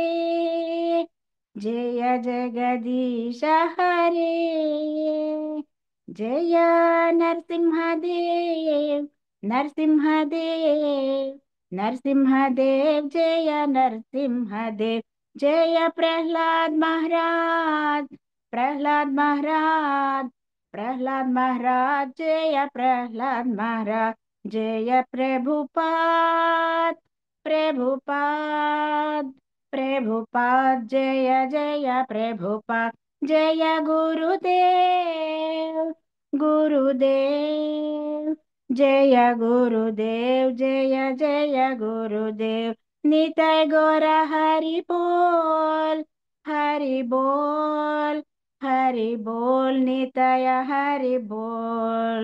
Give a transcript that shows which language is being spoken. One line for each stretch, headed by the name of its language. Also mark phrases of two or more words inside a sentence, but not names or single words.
Sanskrit: జయ జగదీశ హరే, జయ నరసింహదేవ్ నరసింహదేవ్ నరసింహదేవ్, జయ నరసింహదేవ్, జయ ప్రహ్లాద్ మహారాజ్ ప్రహ్లాద్ మహారాజ్, प्रहलाद महाराज जय प्रहलाद महाराज जय प्रभुपाद प्रभुपाद प्रभुपाद जय जय प्रभुपाद जय गुरुदेव गुरुदेव जय गुरुदेव जय जय गुरुदेव निताय गौर हरि बोल हरि बोल हरि बोल निताय हरि बोल।